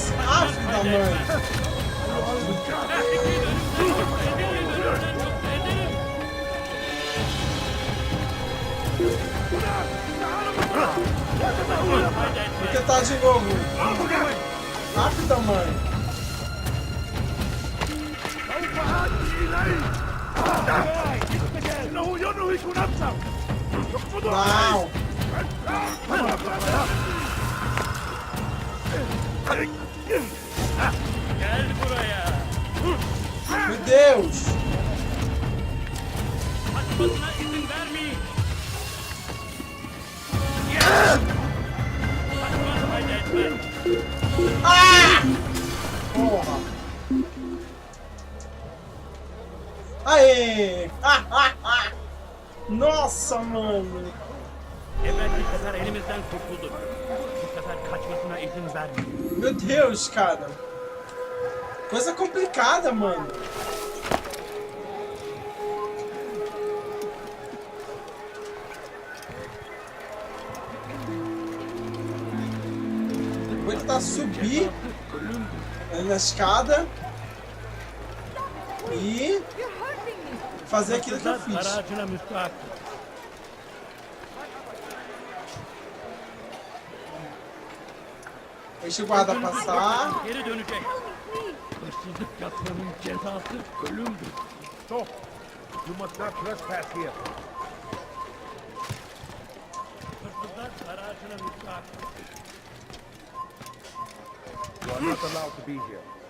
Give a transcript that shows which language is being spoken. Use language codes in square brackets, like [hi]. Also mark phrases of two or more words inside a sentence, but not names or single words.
[pt] Ah, filho da mãe! Vou tentar de novo! Ah, filho da mãe! Não! [tr] Gel buraya! [pt] Meu Deus! [tr] Kaçmasına izin vermeyin! Kaçman fayda etmez! [pt] Ah! Porra! Aê! Nossa, mano! [tr] Evvelki sefer elimizden kurtulduk. Bu sefer kaçmasına izin vermeyin. [pt] Meu Deus, cara! Coisa complicada, mano! Vou tentar subir na escada e fazer aquilo que eu fiz. [tr] Aracına müstahak. [pt] Deixa o guarda passar. [tr] Geri dönecek. Hırsızlık yapmanın cezası ölümdür. [en] Stop! You must not trespass here. [tr] Hırsızlar aracına müstahak. [en] You are not allowed to be here.